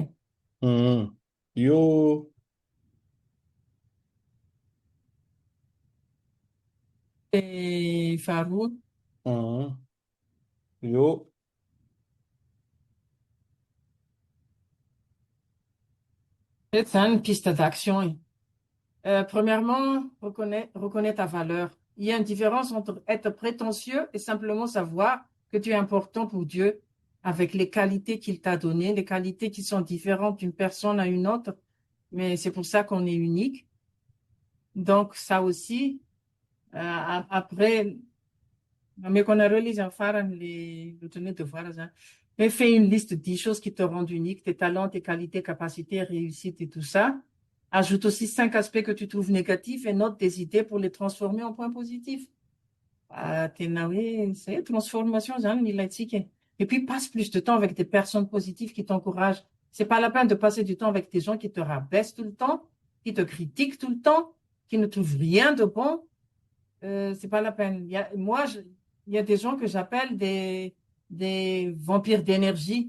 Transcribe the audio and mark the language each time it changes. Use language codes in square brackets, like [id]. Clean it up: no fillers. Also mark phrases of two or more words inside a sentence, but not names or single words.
[mg] Io Et faharoa. io [fr] Peut-être [mg] zany ny [fr] piste d'action e. Premièrement, reconnais ta valeur. Il y a une différence entre être prétentieux et simplement savoir que tu es important pour Dieu avec les qualités qu'il t'a données, les qualités qui sont différentes d'une personne à une autre, mais c'est pour ça qu'on est unique. Donc, ça aussi, après, mais qu'on a relisé en farany le tenue de voir ça. Mais fais une liste de 10 choses qui te rendent unique, tes talents, tes qualités, capacités, réussites et tout ça. Ajoute aussi 5 aspects que tu trouves négatifs et note des idées pour les transformer en points positifs. [mg] Tena hoe, [fr] c'est transformation, [mg] zany ilaitsika. [fr] Et puis, passe plus de temps avec des personnes positives qui t'encouragent. C'est pas la peine de passer du temps avec des gens qui te rabaissent tout le temps, qui te critiquent tout le temps, qui ne trouvent rien de bon. C'est pas la peine. Il y a des gens que j'appelle des vampires d'énergie.